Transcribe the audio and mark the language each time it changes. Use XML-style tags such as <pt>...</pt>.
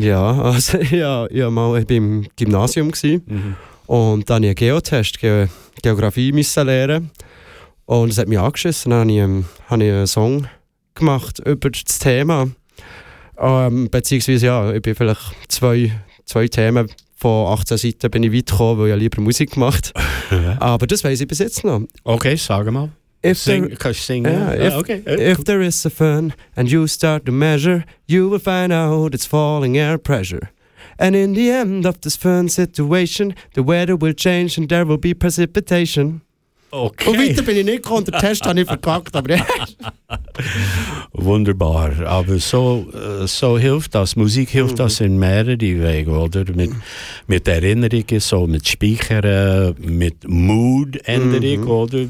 <de>Ja, also ja, mal, ich war im Gymnasium und dann habe ich einen Geotest, Geografie müssen lernen und das hat mich angeschissen, dann habe ich einen Song gemacht über das Thema. Beziehungsweise, ich bin vielleicht zwei Themen von 18 Seiten bin ich weit gekommen, weil ich lieber Musik gemacht habe. Aber das weiß ich bis jetzt noch. Okay, sag mal. Kannst du singen?</de> <en>If there is a fan and you start to measure, you will find out it's falling air pressure. And in the end of this fan situation, the weather will change and there will be precipitation. Okay.</en> <de>Und weiter bin ich nicht gekommen, den Test habe ich verkackt, aber wunderbar, aber so hilft das, Musik hilft das in mehrere Wege, oder? Mit Erinnerungen, so mit Speichern, mit Mood-Änderung, oder?</de>